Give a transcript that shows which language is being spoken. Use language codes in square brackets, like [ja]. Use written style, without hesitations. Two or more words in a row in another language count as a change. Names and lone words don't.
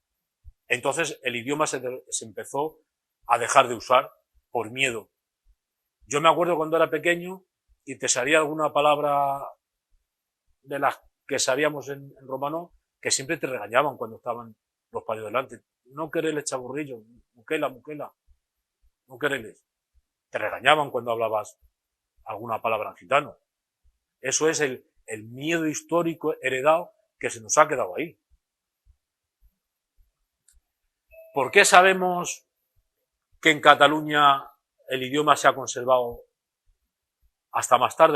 [es] Entonces el idioma se empezó a dejar de usar por miedo. Yo me acuerdo cuando era pequeño y te salía alguna palabra de las que sabíamos en romano que siempre te regañaban cuando estaban los payos delante. [rmq] No quereles chaburrillo, muquela, no quereles. [es] Te regañaban cuando hablabas alguna palabra en gitano. Eso es el miedo histórico heredado que se nos ha quedado ahí. ¿Por qué sabemos que en Cataluña el idioma se ha conservado hasta más tarde?